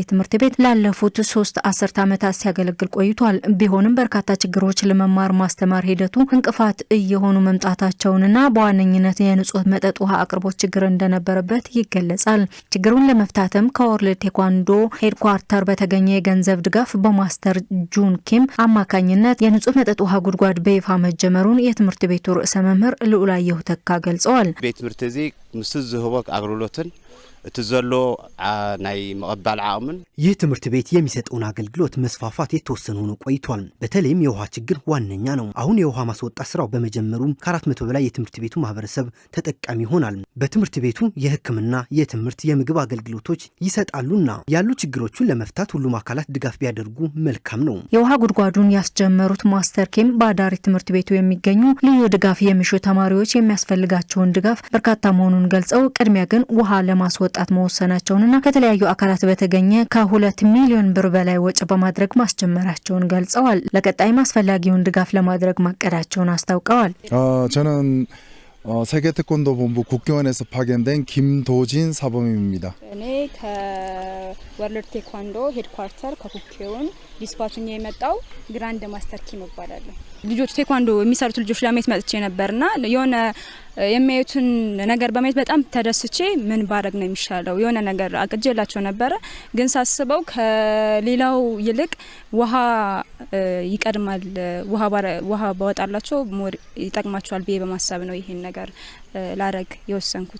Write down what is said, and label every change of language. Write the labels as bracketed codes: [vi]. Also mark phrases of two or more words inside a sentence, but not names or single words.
[am] ትምህርት ቤት ላለፉት 3 አስርት ዓመታት ሲያገለግል ቆይቷል። ቢሆንም በርካታ ችግሮች ለመማር ማስተማር ሂደቱ እንቅፋት እየሆኑ መምጣታቸውንና በዋነኝነት የንጹህ መጠጥ ውሃ አቅርቦት ችግር እንደነበረበት ይገለጻል። ችግሩን ለመፍታትም ከወርልድ ቴኳንዶ ሄድኳርተር በተገኘ የገንዘብ ድጋፍ በማስተር ጁን ኪም አማካኝነት የንጹህ መጠጥ ውሃ ጉድጓድ በይፋ መጀመሩን የትምህርት ቤቱ ርዕሰ መምህር ልዑላየሁ ተካ ገልጸዋል። [ti] ቤት ትምህርት እዚ ምስ ዝህቦ አገልግሎትን እትዘሎ ናይ መቀበል ዓቅምን [am] ይህ ትምህርት ቤት የሚሰጠውን አገልግሎት መስፋፋት የተወሰነ ሆኖ ቆይቷል። በተለይም የውሃ ችግር ዋነኛ ነው። አሁን የውሃ ማስወጣት ስራው በመጀመሩ ከ400 በላይ የትምህርት ቤቱ ማህበረሰብ ተጠቃሚ ይሆናል። በትምህርት ቤቱ የሕክምና፣ የትምህርት፣ የምግብ አገልግሎቶች ይሰጣሉና ያሉ ችግሮችን ለመፍታት ሁሉም አካላት ድጋፍ ቢያደርጉ መልካም ነው። የውሃ ጉድጓዱን ያስጀመሩት ማስተር ኪም በአዳሪ ትምህርት ቤቱ የሚገኙ ልዩ ድጋፍ የሚሹ ተማሪዎች የሚያስፈልጋቸውን ድጋፍ በርካታ መሆኑን ገልጸው ቅድሚያ ግን ውሃ ለማስወጣት መወሰናቸውንና ከተለያዩ አካላት በተገኘ ከ2 ሚሊዮን ብር በላይ ወጪ በማድረግ ማስጀመራቸውን ገልጸዋል። ለቀጣይም አስፈላጊውን ድጋፍ ለማድረግ ማቀዳቸውን አስታውቀዋል። [ko] 저는 세계 태권도 본부 국교원에서 파견된 김도진 사범입니다. [am] እኔ ከወርልድ ቴኳንዶ ሄድኳርተር ከኩኪዮን ዲስፓችኝ የመጣው [en] Grand Master [am] ኪም እባላለሁ። ልጆች ቴኳንዶ የሚሰሩት ልጆች ለማየት መጥቼ ነበርና የሆነ የሚያዩትን ነገር በማየት በጣም ተደስቼ ምን ባረግ ነው የሚሻለው የሆነ ነገር አቅጀላቸው ነበር። ግን ሳስበው ከሌላው ይልቅ ውሃ ይቀድማል፣ ውሃ ባወጣላቸው ሞር ይጠቅማቸዋል ብዬ በማሰብ ነው ይሄን ነገር ላረግ የወሰንኩት።